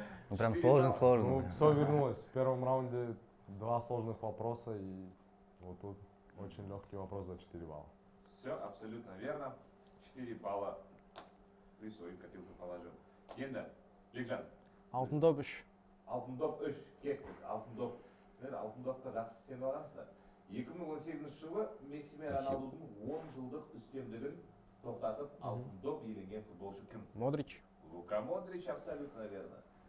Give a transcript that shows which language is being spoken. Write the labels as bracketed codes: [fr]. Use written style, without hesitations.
[ru] Ну, прям сложно. Ну, все вернулось. В первом раунде 2 сложных вопроса, и вот тут очень легкий вопрос за 4 балла. Все абсолютно верно. 4 балла ты в свою копилку положил. [kk] Енді, Бекжан, Алтын доп 3. Алтын доп 3, кеттік. Алтын доп. Сіздер Алтын допқа жақсы сеніп алғансыздар. 2018 жылы Месси мен Роналдудың 10 жылдық үстемдігін тоқтатып Алтын доп иеленген футболшы кім? Модрич. [ru] Лука Модрич, абсолютно верно.